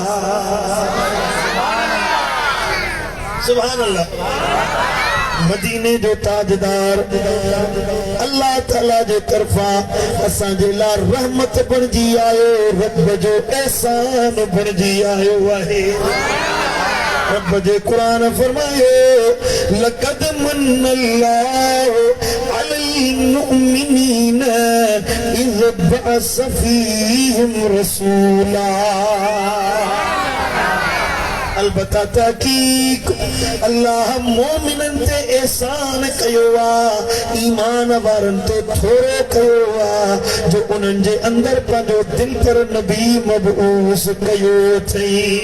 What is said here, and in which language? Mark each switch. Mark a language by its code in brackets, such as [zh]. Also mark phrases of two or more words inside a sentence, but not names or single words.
[ar] سبحان الله. [sd] मदीने जो ताजदार अल्लाह ताला जे तरफा असांजे ला रहमत बणजी आयो, रब जो एहसान बणजी आयो आहे। रब जे कुरान फरमायो [ar] لقد منّ الله على المؤمنين إذ بعث فيهم رسولا. [sd] अलबत्ता तहकीक अल्लाह मोमिनन ते एहसान कयो आ, ईमान वारन ते थोरो कयो आ जो उन्हनि जे अंदर पंहिंजो दिल पर नबी मबऊस कयो थई।